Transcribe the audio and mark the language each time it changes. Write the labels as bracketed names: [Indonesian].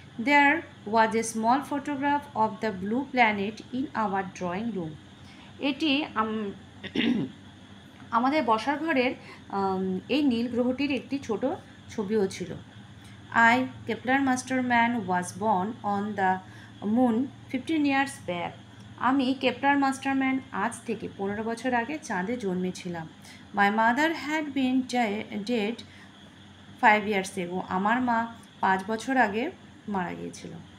[English] There was a small photograph of the blue planet in our drawing room. [Bangla] এটি আমাদের বসার ঘরের এই নীল গ্রহটির একটি ছোট ছবিও ছিল। [English] I, Kepler Masterman, was born on the moon 15 years back. [Bangla] আমি কেপলার মাস্টারম্যান আজ থেকে 15 বছর আগে চাঁদে জন্মেছিলাম। [English] My mother had been dead 5 years ago. [Bangla] আমার মা 5 বছর আগে মারা গিয়েছিল।